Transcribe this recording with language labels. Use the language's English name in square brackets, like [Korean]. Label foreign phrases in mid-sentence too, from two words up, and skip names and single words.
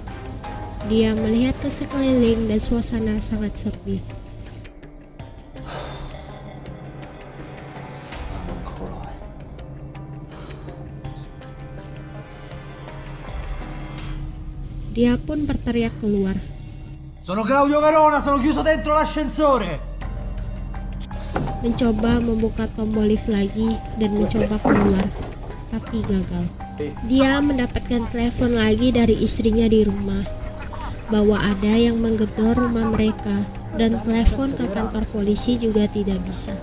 [Indonesian] Dia melihat ke sekeliling dan suasana sangat sepi. Dia pun berteriak keluar. [Italian] Sono Claudio Verona, sono chiuso dentro l'ascensore. [Indonesian] Mencoba membuka tombol lift lagi dan mencoba keluar, tapi gagal. Dia mendapatkan telepon lagi dari istrinya di rumah bahwa ada yang menggedor rumah mereka dan telepon ke kantor polisi juga tidak bisa.